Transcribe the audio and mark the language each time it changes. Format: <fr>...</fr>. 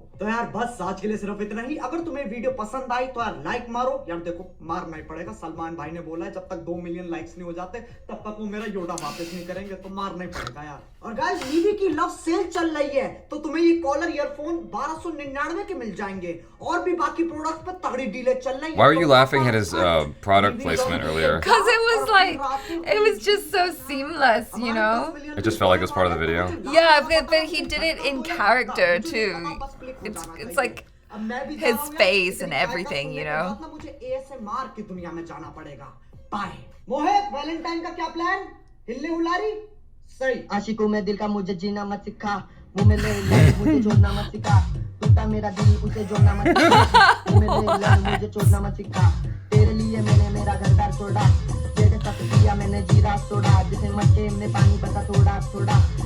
<hi>तो यार बस आज के लिए सिर्फ इतना ही। अगर तुम्हें वीडियो पसंद आई तो यार लाइक मारो। यार देखो मारना ही पड़ेगा, सलमान भाई ने बोला है जब तक 2 मिलियन लाइक्स नहीं हो जाते तब तक वो मेरा योडा वापस नहीं करेंगे, तो मारना ही पड़ेगा यार। और गाइस मीवी की लव सेल चल रही है, तो तुम्हें ये कॉलर ईयरफोन 1299 के मिल जाएंगे। और भी बाकी प्रोडक्ट्स पे तगड़ी डीलें चल रही है।</hi> <en>Why were you laughing at his product placement earlier? Because it was like, it was just so seamless, you know? It just felt like it was part of the video. Yeah, but he did it in character too. It's like his face and everything, you know?</en> <hi>मुझे ASMR की दुनिया में जाना पड़ेगा। Bye. मोहित, Valentine का क्या plan? हिलने हुलारी? सही। आशिकों में दिल का मुझे जीना मत सिखा, मुंह में ले मुझे जोड़ना मत सिखा, टूटा मेरा दिल उसे जोड़ना मत सिखा, मुंह में ले मुझे छोड़ना मत सिखा, तेरे लिए मैंने मेरा घर द्वार छोड़ा, तेरे साथ किया मैंने जीरा सोडा, जिसे मटके में पानी बसा थोड़ा थोड़ा।</hi>